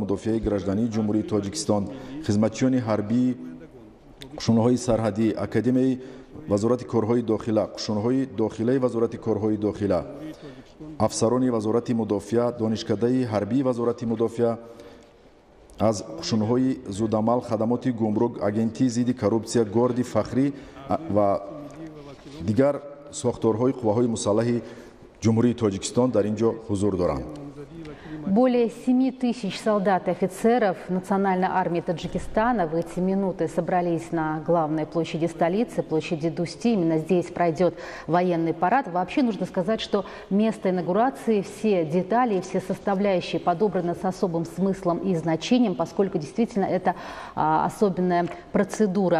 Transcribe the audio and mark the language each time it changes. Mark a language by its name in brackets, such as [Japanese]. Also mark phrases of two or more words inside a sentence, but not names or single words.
[Tajik] мудофиаи граждании ҷумҳурии Тоҷикистон, хизматчиёни ҳарбии қушунаҳои сарҳадӣ, академияи Вазорати корҳои дохила, қушунаҳои дохилаи Вазорати корҳои дохила, афсарони Вазорати мудофиа, донишкадаи ҳарбии Вазорати мудофиа, аз қушунҳои зудамал, хадамоти гумрук, агентии зидди коррупсия, горди фахрӣ ва дигар сохторҳои қувваҳои мусаллаҳи ҷумҳурии Тоҷикистон дар ин ҷо ҳузур доранд. [Russian] Более 7000 солдат и офицеров Национальной армии Таджикистана в эти минуты собрались на главной площади столицы, площади Дусти. Именно здесь пройдет военный парад. Вообще нужно сказать, что место инаугурации, все детали, все составляющие подобраны с особым смыслом и значением, поскольку действительно это особенная процедура.